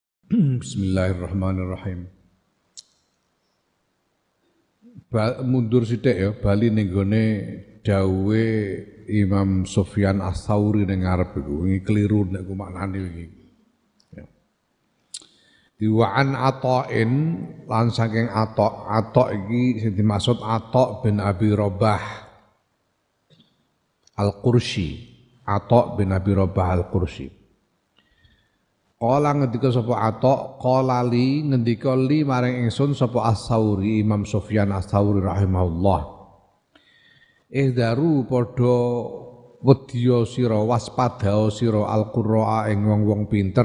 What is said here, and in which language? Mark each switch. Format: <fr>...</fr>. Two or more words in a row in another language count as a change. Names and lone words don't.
<jv>Bismillahirrahmanirrahim. Mundur sithik ya, bali ning gone dawuhe Imam Sufyan Ats-Tsauri ning ngarep iku. Iki keliru nek ku maknane iki. Ya.</jv> <ar>Diwa'an Ata'in</ar> <jv>lan saking Ata' iki sing dimaksud Ata' bin Abi Rabah Al-Qursi. Ata' bin Abi Rabah Al-Qursi. Kala ngendika sapa Atok, kala li ngendika li maring ingsun sapa Ats-Tsauri, Imam Sufyan Ats-Tsauri rahimahullah. Ihdaru padha wedya sira waspada sira al-qurra'a ing wong-wong pinter.</jv>